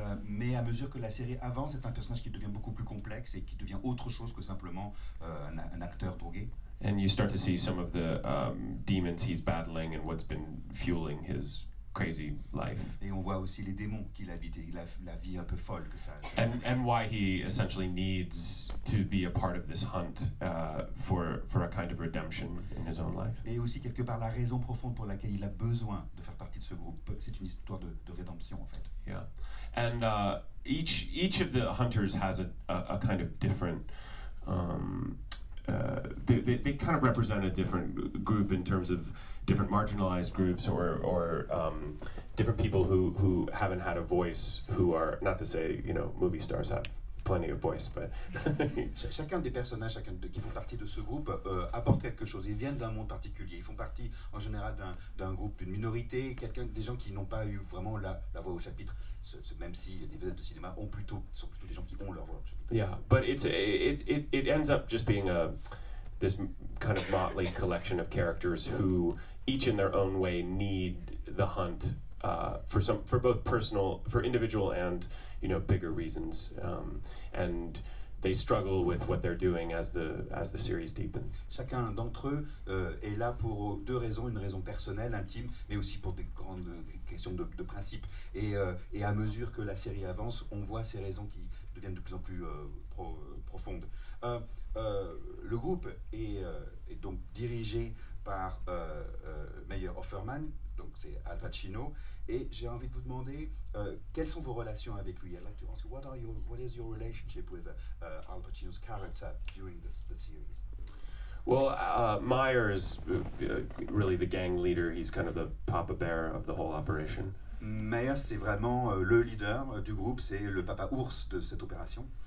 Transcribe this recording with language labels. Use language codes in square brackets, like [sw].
[fr] Mais à mesure que la série avance, c'est un personnage qui devient beaucoup plus complexe et qui devient autre chose que simplement un acteur drogué. [en] And you start to see some of the demons he's battling and what's been fueling his crazy life. [fr] Et on voit aussi les démons qu'il habite et la vie un peu folle que ça. [en] And why he essentially needs to be a part of this hunt for a kind of redemption in his own life. [fr] Et aussi quelque part la raison profonde pour laquelle il a besoin de faire partie de ce groupe. C'est une histoire de rédemption en fait. [en] Yeah, and each of the hunters has a kind of different. They kind of represent a different group in terms of different marginalized groups or different people who haven't had a voice, who are, not to say, movie stars have plenty of voice, but [fr] chacun des personnages qui font partie de ce groupe apporte quelque chose. Ils viennent d'un monde particulier. Ils font partie en général d'un groupe, d'une minorité, des gens qui n'ont pas eu vraiment la voix au chapitre. Même si les vedettes de cinéma sont plutôt des gens qui ont leur voix au chapitre. [en] Yeah, but it ends up just being this kind of motley collection of characters who each in their own way need the hunt for both personal, for individual and bigger reasons, and they struggle with what they're doing as the series deepens. [fr] Chacun d'entre eux est là pour deux raisons, une raison personnelle, intime, mais aussi pour des grandes questions de principe. Et à mesure que la série avance, on voit ces raisons qui deviennent de plus en plus profondes. Le groupe est donc dirigé par Meyer Offerman, donc c'est Al Pacino, et j'ai envie de vous demander quelles sont vos relations avec lui. [en] I'd like to ask you, what is your relationship with Al Pacino's character during the series? Well, Meyer is really the gang leader. He's kind of the papa bear of the whole operation. [fr] Meyer, c'est vraiment le leader du groupe, c'est le papa ours de cette opération.